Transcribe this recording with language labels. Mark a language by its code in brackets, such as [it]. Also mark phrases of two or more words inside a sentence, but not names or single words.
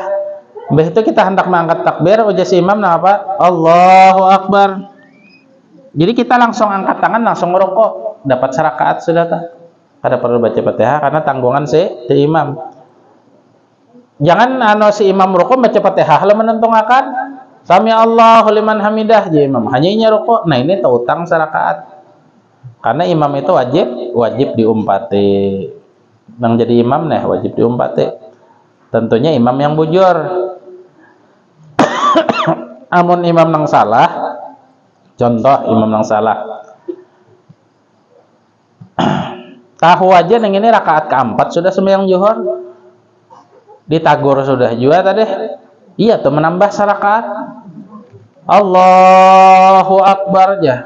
[bjn] Habis itu kita hendak mengangkat takbir, ujar si imam apa? [ar] الله أكبر. [bjn] Jadi kita langsung angkat tangan, langsung rukuk, dapat serakaat sudah tak? Kada perlu baca Fatihah karena tanggungan si imam. Jangan si imam rukuk baca Fatihah lalu menentungkan [ar] سمع الله لمن حمده [bjn] ya imam. Hanya ini rukuk. Nah ini utang serakaat. Karena imam itu wajib diumpati. nang jadi imam nih wajib diumpati. Tentunya imam yang bujur. Amun imam nang salah, contoh imam nang salah, tahu aja neng ini rakaat keempat sudah sembahyang zuhur, ditagur sudah juga tadi, iya tuh menambah sarakaat, [ar] الله أكبر [bjn] aja.